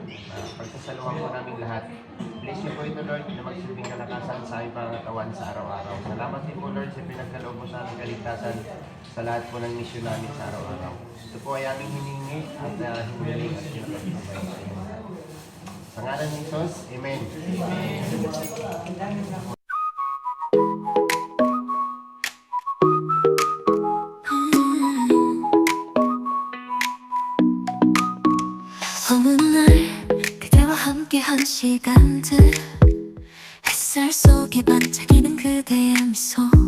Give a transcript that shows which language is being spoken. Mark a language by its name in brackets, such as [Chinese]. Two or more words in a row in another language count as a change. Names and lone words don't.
[Filipino] Pagsasaluhan po namin lahat. Bless niyo po ito, Lord, na magsilbing kalakasan sa aming pangatawan sa araw-araw. Salamat din po, Lord, sa pinagkaloob mo sa aming kaligtasan sa lahat po ng misyon namin sa araw-araw. Ito po ay aming hiningi at hiniling at pinapagpapay sa inyo. Sa ngalan ni Jesus, Amen. [Korean] 어느 날 그대와 함께한 시간들 햇살 속에 반짝이는 그대의 미소